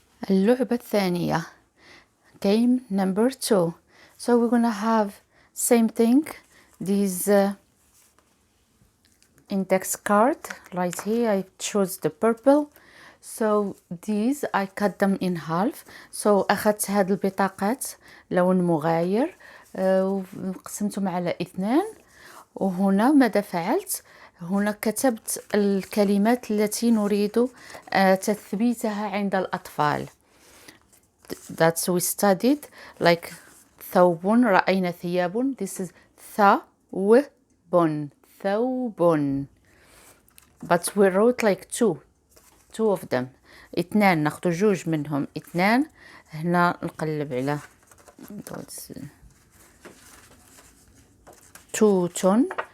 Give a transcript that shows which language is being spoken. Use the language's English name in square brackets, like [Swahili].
[Arabic] اللعبة الثانية. [English] Game number 2. So we're gonna have same thing. These index card right here. I chose the purple. So these I cut them in half. [Arabic] So أخذت هاد البطاقات لون مغاير وقسمتهم على 2. وهنا ماذا فعلت؟ هنا كتبت الكلمات التي نريد تثبيتها عند الأطفال. [English] That's we studied like ثوب. [Arabic] رأينا ثياب. [English] This is [Arabic] ثوب. ثوب. [English] But we wrote like two of them. [Arabic] 2 ناخدو 2 منهم. 2 هنا نقلب على توتن.